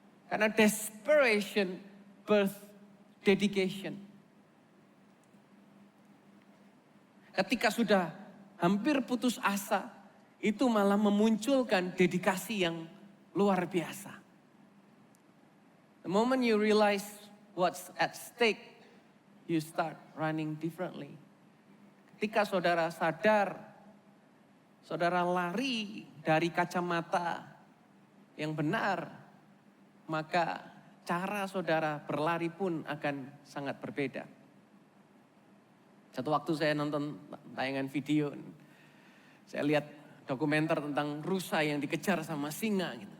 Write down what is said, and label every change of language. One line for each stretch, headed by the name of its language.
English: Karena desperation birth dedication.
Indonesian: Ketika sudah hampir putus asa, itu malah memunculkan dedikasi yang luar biasa.
English: The moment you realize what's at stake, you start running differently.
Indonesian: Ketika saudara sadar, saudara lari dari kacamata yang benar, maka cara saudara berlari pun akan sangat berbeda. Satu waktu saya nonton tayangan video, saya lihat dokumenter tentang rusa yang dikejar sama singa. Gitu.